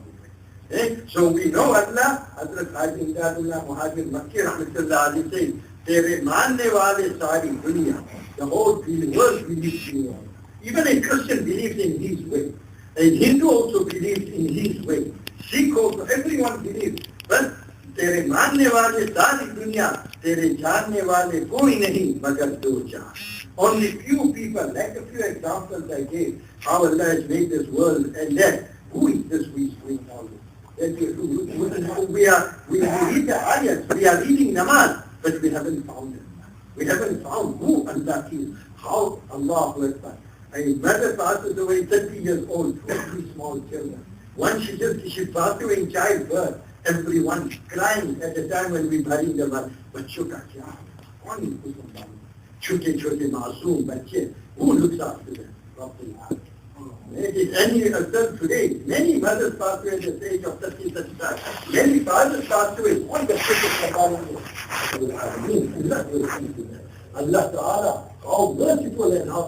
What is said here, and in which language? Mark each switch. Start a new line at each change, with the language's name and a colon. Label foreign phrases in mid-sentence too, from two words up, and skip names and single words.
English: So we know Allah, Hazrat Imdadullah Muhajir Makki Rahmatullah Ali says,
Hindi: तेरे मानने वाले सारी दुनिया,
English: the whole world believes in you. Even a Christian believes in his way. A Hindu also believes in his way. Sikh also, everyone believes.
Hindi: But तेरे मानने वाले सारी दुनिया, तेरे जानने वाले कोई नहीं मगर दो जान.
English: Only few people, like a few examples I gave, how Allah has made this world, and then who is this we follow? We read the ayats, we are reading namaz, but we haven't found it. We haven't found who Allah is, how Allah works. A mother passes away 30 years old, 2 small children. One she passed away in childbirth. Everyone crying at the time when we buried the mother.
Hindi: बच्चों का क्या कौन इनको संभालेगा? छोटे-छोटे मासूम बच्चे,
English: who looks after them? Any adult today, many mothers pass away at the age of 30, 35. Many fathers pass away. All the Allah Ta'ala, how merciful and how.